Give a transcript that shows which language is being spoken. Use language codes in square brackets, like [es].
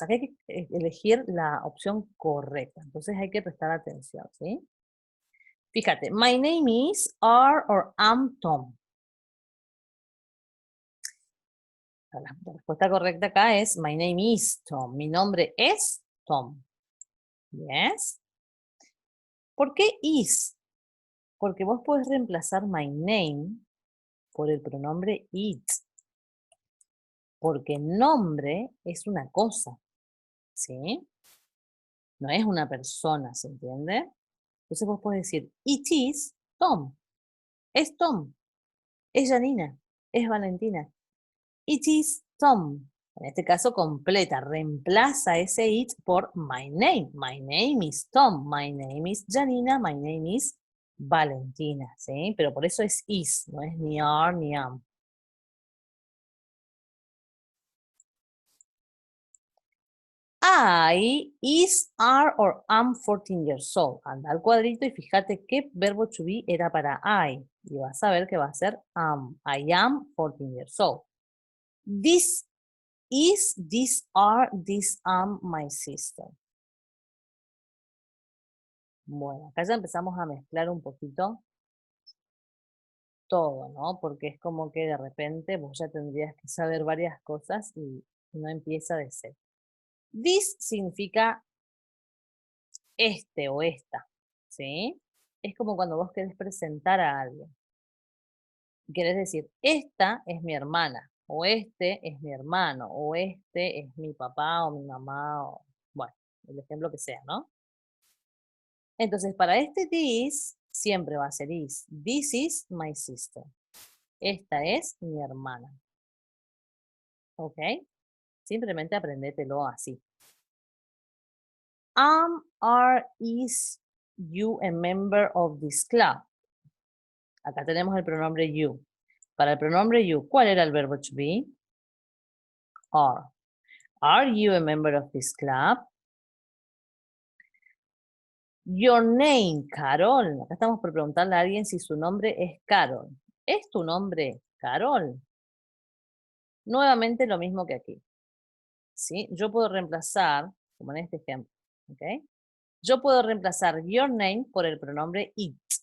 [es] Acá hay que elegir la opción correcta, entonces hay que prestar atención, ¿sí? Fíjate, [en] my name is are or am Tom. [es] La respuesta correcta acá es [en] my name is Tom. [es] Mi nombre es Tom. [en] Yes. [es] ¿Por qué is? Porque vos podés reemplazar my name por el pronombre it. Porque nombre es una cosa, ¿sí? No es una persona, ¿se entiende? Entonces vos podés decir, [en] it is Tom. [es] Es Tom. Es Janina. Es Valentina. [en] It is Tom. [es] En este caso completa, reemplaza ese it por my name. [en] My name is Tom. My name is Janina. My name is Valentina, ¿sí? [es] Pero por eso es is, no es ni are ni am. [en] I is, are, or am 14 years old. [es] Anda al cuadrito y fíjate qué verbo to be era para I. Y vas a ver que va a ser am. [en] I am 14 years old. This is, this are, this am my sister. [es] Bueno, acá ya empezamos a mezclar un poquito todo, ¿no? Porque es como que de repente vos ya tendrías que saber varias cosas y no empieza de ser. This significa este o esta, ¿sí? Es como cuando vos querés presentar a alguien. Querés decir, esta es mi hermana, o este es mi hermano, o este es mi papá o mi mamá, o bueno, el ejemplo que sea, ¿no? Entonces, para este this, siempre va a ser is. [en] This is my sister. [es] Esta es mi hermana. ¿Ok? Simplemente aprendételo así. [en] Are, is you a member of this club? [es] Acá tenemos el pronombre you. Para el pronombre you, ¿cuál era el verbo to be? [en] Are. Are you a member of this club? Your name, Carol. [es] Acá estamos por preguntarle a alguien si su nombre es Carol. ¿Es tu nombre Carol? Nuevamente lo mismo que aquí. ¿Sí? Yo puedo reemplazar, como en este ejemplo, ¿ok? Yo puedo reemplazar your name por el pronombre it.